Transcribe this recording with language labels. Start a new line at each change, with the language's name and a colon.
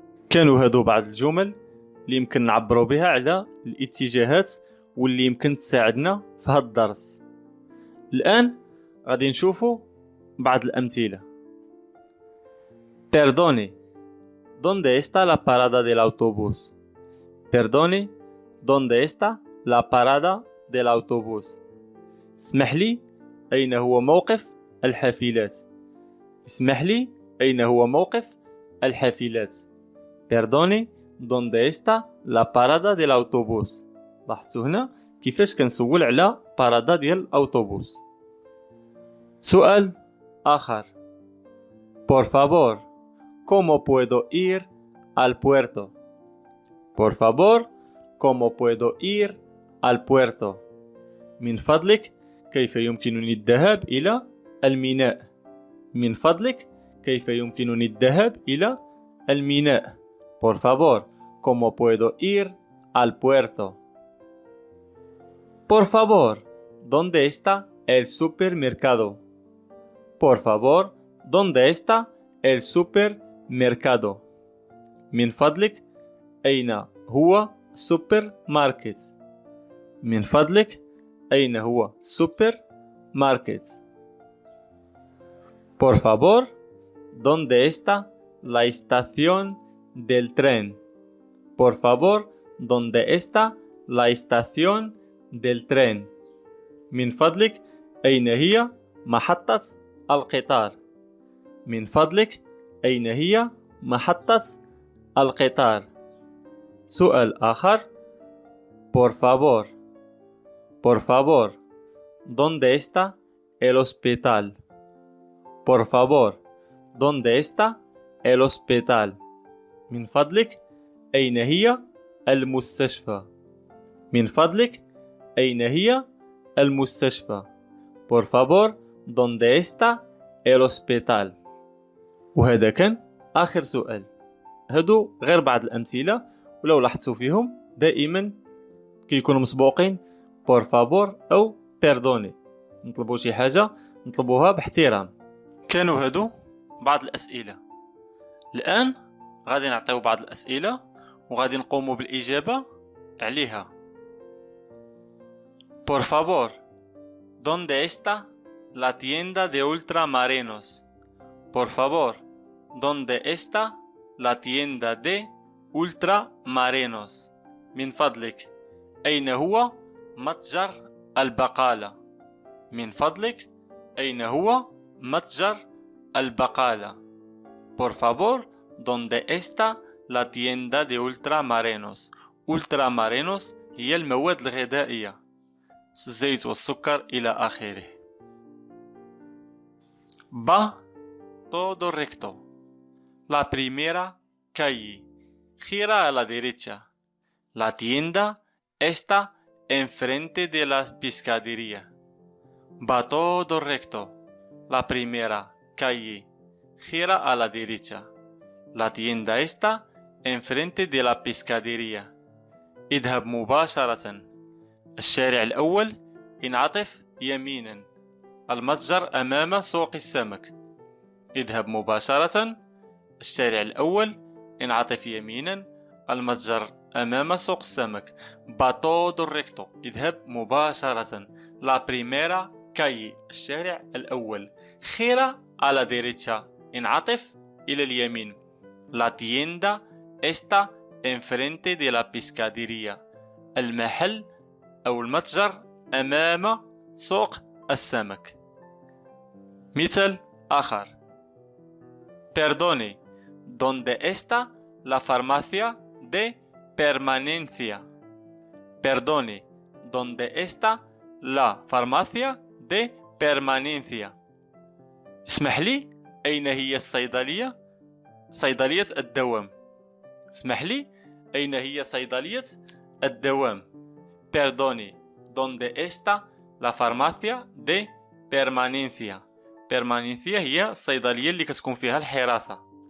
Arabic: كانوا هادو بعض الجمل اللي يمكن نعبروا بها على الاتجاهات واللي يمكن تساعدنا في هذا الدرس. الآن غادي نشوفوا بعض الأمثلة.
Spanish: Perdone, ¿dónde está la parada del autobús? Perdone, ¿dónde está la parada del autobús?
Arabic: اسمح لي، أين هو موقف الحافلات؟ اسمح لي، أين هو موقف الحافلات؟
Spanish: Perdone, ¿dónde está la parada del autobús?
Arabic: لاحظتوا هنا كيفاش كنسول على بارادة ديال الأوتوبوس. سؤال آخر.
Spanish: Por favor, ¿cómo puedo ir al puerto? Por favor, ¿cómo puedo ir al puerto?
Arabic: من فضلك، كيف يمكنني الذهاب إلى الميناء؟ من فضلك، كيف يمكنني الذهاب إلى الميناء؟
Spanish: Por favor, ¿cómo puedo ir al puerto? Por favor, ¿dónde está el supermercado? Por favor, ¿dónde está el supermercado?
Arabic: من فضلك، أين هو سوبر ماركت؟ من فضلك، أين هو سوبر ماركت؟
Spanish: Por favor, ¿dónde está la estación del tren? Por favor, ¿dónde está la estación del tren?
Arabic: من فضلك، أين هي محطة القطار؟ من فضلك، أين هي محطة القطار؟ سؤال آخر.
Spanish: Por favor, por favor, ¿dónde está el hospital? Por favor, ¿dónde está el hospital?
Arabic: من فضلك، أين هي المستشفى؟ من فضلك، أين هي المستشفى؟
Spanish: Por favor, ¿dónde está el hospital?
Arabic: وهذا كان آخر سؤال. هادو غير بعض الأمثلة، ولو لاحظتوا فيهم دائما كيكونوا مسبوقين
Spanish: por favor
Arabic: أو perdone. نطلبوا شي حاجة نطلبوها باحترام. كانوا هادو بعض الأسئلة. الآن غادي نعطيو بعض الأسئلة وغادي نقوموا بالإجابة عليها.
Spanish: Por favor, ¿dónde está la tienda de ultramarinos? Por favor, ¿dónde está la tienda de ultramarinos?
Arabic: من فضلك، أين هو متجر البقالة؟ من فضلك، أين هو متجر البقالة؟
Spanish: Por favor, ¿dónde está la tienda de ultramarinos?
Arabic: ultramarinos هي المواد الغذائية، الزيت والسكر إلى آخره.
Spanish: Va todo recto. La primera calle. Gira a la derecha. La tienda está enfrente de la pescadería. Va todo recto. La primera calle. Gira a la derecha. La tienda está enfrente de la pescadería.
Arabic: اذهب مباشرة. الشارع الأول انعطف يمينا. المتجر أمام سوق السمك. اذهب مباشرة. الشارع الأول انعطف يمينا. المتجر أمام سوق السمك.
Spanish: Va todo recto.
Arabic: اذهب مباشرة.
Spanish: La primera calle.
Arabic: الشارع الأول.
Spanish: Gira a la derecha.
Arabic: انعطف إلى اليمين.
Spanish: La tienda está enfrente de la pescadería.
Arabic: المحل أو المتجر أمام سوق السمك. مثال آخر.
Spanish: Perdone, ¿dónde está la farmacia de permanencia? Perdone, ¿dónde está la farmacia de permanencia?
Arabic: اسمح لي، أين هي الصيدلية؟ صيدلية الدوام. اسمح لي، أين هي صيدلية الدوام؟
Spanish: Perdone, ¿dónde está la farmacia de permanencia?
Arabic: permanencia هي الصيدلية اللي كتكون فيها الحراسة.